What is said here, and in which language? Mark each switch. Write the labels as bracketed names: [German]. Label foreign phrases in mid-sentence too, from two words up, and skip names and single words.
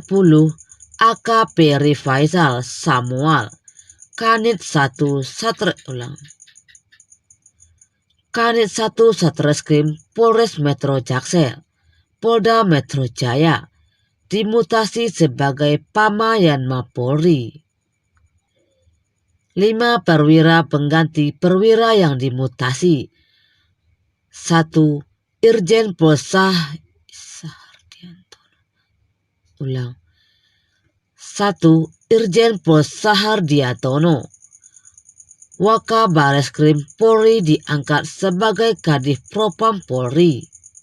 [Indonesian] AKP Rifaisal Samuel Kanit 1 Satreskrim Polres Metro Jaksel Polda Metro Jaya dimutasi sebagai Pama Yanma Polri. 5. Perwira pengganti perwira yang dimutasi 1. Irjen Pol Sahardiantono. Ulang. 1. Irjen Pol Sahardiantono, Wakabareskrim Polri diangkat sebagai Kadif Propam Polri.